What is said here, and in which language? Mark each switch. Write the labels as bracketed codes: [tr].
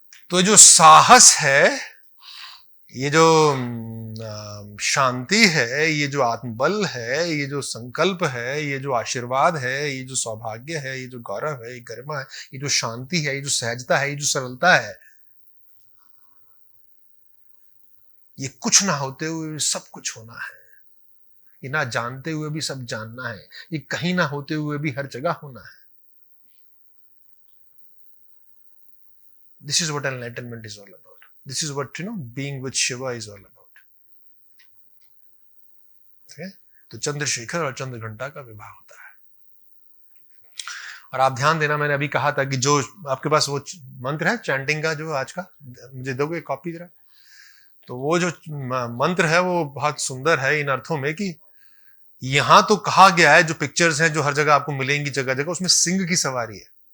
[hi] तो जो साहस है, ये जो शांति है, ये जो आत्मबल है, ये जो संकल्प है, ये जो आशीर्वाद है, ये जो सौभाग्य है, ये जो गौरव है, ये गरिमा है, ये जो शांति है, ये जो सहजता है, ये जो सरलता है, ये कुछ ना होते हुए सब कुछ होना है। ये ना जानते हुए भी सब जानना है। ये कहीं ना होते हुए भी हर जगह होना है। [en] This is what enlightenment is all about. This is what, being with Shiva is all about. Okay? [hi] तो चंद्रशेखर और चंद्रघंटा का विवाह होता है। और आप ध्यान देना, मैंने अभी कहा था कि जो आपके पास वो मंत्र है चैंटिंग का, जो आज का मुझे दोगे कॉपी जरा। तो वो जो मंत्र है वो बहुत सुंदर है इन अर्थों में कि यहां तो कहा गया है, जो पिक्चर्स हैं जो हर जगह आपको मिलेंगी जगह जगह, उसमें सिंह की सवारी है।